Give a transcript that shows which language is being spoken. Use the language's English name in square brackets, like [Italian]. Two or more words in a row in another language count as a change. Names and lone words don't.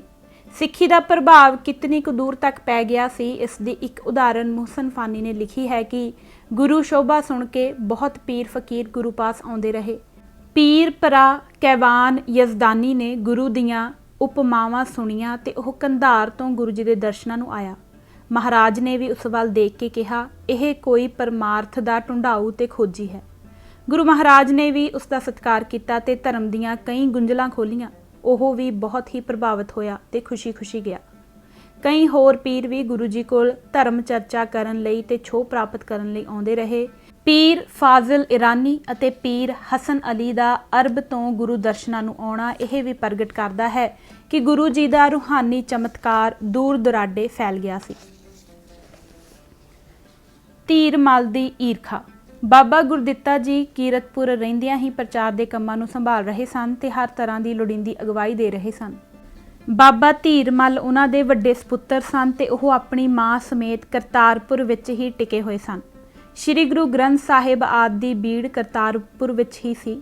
[Punjabi] ਸਿੱਖੀ ਦਾ ਪ੍ਰਭਾਵ ਕਿਤਨੀ ਕੁ ਦੂਰ ਤੱਕ ਪੈ ਗਿਆ ਸੀ, ਇਸ ਦੀ ਇੱਕ ਉਦਾਹਰਨ ਮੋਹਸਨ ਫਾਨੀ ਨੇ ਲਿਖੀ ਹੈ ਕਿ ਗੁਰੂ ਸ਼ੋਭਾ ਸੁਣ ਕੇ ਬਹੁਤ ਪੀਰ ਫਕੀਰ ਗੁਰੂ ਪਾਸ ਆਉਂਦੇ ਰਹੇ। ਪੀਰ ਭਰਾ ਕੈਵਾਨ ਯਜ਼ਦਾਨੀ ਨੇ ਗੁਰੂ ਦੀਆਂ ਉਪਮਾਵਾਂ ਸੁਣੀਆਂ ਤੇ ਉਹ ਕੰਧਾਰ ਤੋਂ ਗੁਰੂ ਜੀ ਦੇ ਦਰਸ਼ਨਾਂ ਨੂੰ ਆਇਆ। ਮਹਾਰਾਜ ਨੇ ਵੀ ਉਸ ਵੱਲ ਦੇਖ ਕੇ ਕਿਹਾ, ਇਹ ਕੋਈ ਪਰਮਾਰਥ ਦਾ ਢੁੰਡਾਊ ਤੇ ਖੋਜੀ ਹੈ। ਗੁਰੂ ਮਹਾਰਾਜ ਨੇ ਭੀ ਉਸਕਾ ਸਤਿਕਾਰ ਕੀਆ ਤੇ ਧਰਮ ਦੀਆਂ ਕਈ ਗੁੰਝਲਾਂ ਖੋਲ੍ਹੀਆਂ। ਉਹ ਭੀ ਬਹੁਤ ਹੀ ਪ੍ਰਭਾਵਿਤ ਹੋਇਆ ਤੇ ਖੁਸ਼ੀ ਖੁਸ਼ੀ ਗਿਆ। ਕਈ ਹੋਰ ਪੀਰ ਭੀ ਗੁਰੂ ਜੀ ਕੋਲ ਧਰਮ ਚਰਚਾ ਕਰਨ ਲਈ ਤੇ ਛੋਹ ਪ੍ਰਾਪਤ ਕਰਨ ਲਈ ਆਉਂਦੇ ਰਹੇ। ਪੀਰ ਫਾਜ਼ਿਲ ਈਰਾਨੀ ਅਤੇ ਪੀਰ ਹਸਨ ਅਲੀ ਦਾ ਅਰਬ ਤੋ ਗੁਰੂ ਦਰਸ਼ਨਾਂ ਨੂੰ ਆਉਣਾ ਯਹ ਭੀ ਪ੍ਰਗਟ ਕਰਦਾ ਹੈ ਕਿ ਗੁਰੂ ਜੀ ਦਾ ਰੂਹਾਨੀ ਚਮਤਕਾਰ ਦੂਰ ਦੁਰਾਡੇ ਫੈਲ ਗਿਆ ਸੀ। ਧੀਰ ਮਲ ਦੀ ਈਰਖਾ। ਬਾਬਾ ਗੁਰਦਿੱਤਾ ਜੀ ਕੀਰਤਪੁਰ ਰਹਿੰਦਿਆਂ ਹੀ ਪ੍ਰਚਾਰ ਕੇ ਕਾਮਾਂ ਨੂੰ ਸੰਭਾਲ ਰਹੇ ਸਨ ਤੇ ਹਰ ਤਰ੍ਹਾਂ ਕੀ ਲੋੜੀਂਦੀ ਅਗਵਾਈ ਦੇ ਰਹੇ ਸਨ। ਬਾਬਾ ਧੀਰ ਮੱਲ ਉਨ੍ਹਾਂ ਦੇ ਵੱਡੇ ਸਪੁੱਤਰ ਸਨ ਤੇ ਓਹ ਅਪਣੀ ਮਾਂ ਸਮੇਤ ਕਰਤਾਰਪੁਰ ਵਿੱਚ ਹੀ ਟਿਕੇ ਹੋਏ ਸਨ। ਸ੍ਰੀ ਗੁਰੂ ਗ੍ਰੰਥ ਸਾਹਿਬ ਆਦਿ ਦੀ ਬੀੜ ਕਰਤਾਰਪੁਰ ਵਿੱਚ ਹੀ ਸੀ।